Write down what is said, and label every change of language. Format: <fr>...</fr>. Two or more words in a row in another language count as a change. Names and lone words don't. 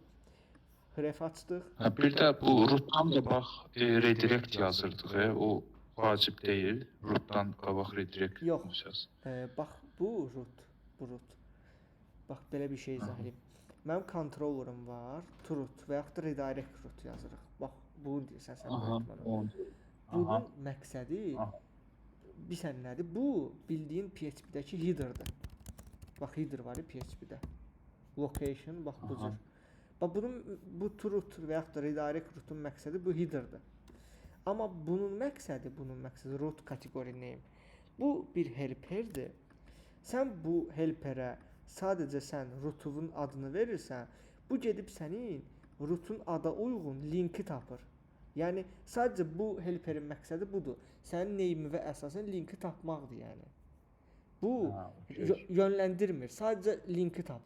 <az>Href açdıq. Bir də bu rootdan da bax redirect yazırdıq. O vacib deyil. Rootdan qabaq redirect Yox. funksiyası. Bax bu root. Bax belə bir şey izah edeyim. Mənim controllerim var.</az> <en>To root</en> <az>və yaxud da</az> <en>redirect root</en> <az>yazırıq. Bax bunu deyirsən sən öyrətmən. Bunun məqsədi bilirsən nədir? Bu bildiyin PHP-dəki header-dır. Bax header var ya PHP-də. Location bax bu cür. Bax bu</az> <en>to root</en> <az>və yaxud da</az> <en>redirect rootun</en> <az>məqsədi bu header-dır. Amma bunun məqsədi</az> <en>root category name.</en> <az>Bu bir helperdir. Sən bu helperə sadəcə sən rootun adını verirsən, bu gedib sənin rootun ada uyğun linki tapır. Yəni sadəcə bu helperin məqsədi budur. Sənin name'i və əsasən linki tapmaqdır yəni. Bu yönləndirmir, sadəcə linki tapır.</az>